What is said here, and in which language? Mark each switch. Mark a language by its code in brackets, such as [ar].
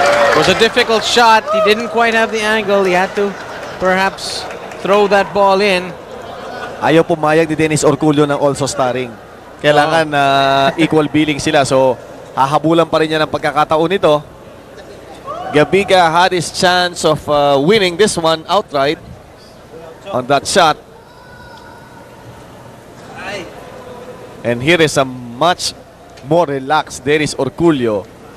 [en] It was a difficult shot. He didn't quite have the angle. He had to perhaps throw that ball in. [tl] Ayaw pumayag ni Dennis Orcullo ng also starring. Kailangan equal billing sila. So, hahabulan pa rin niya ng pagkakataon nito. [en] Gabica had his chance of winning this one outright on that shot. And here is a much more relaxed Dennis Orcullo.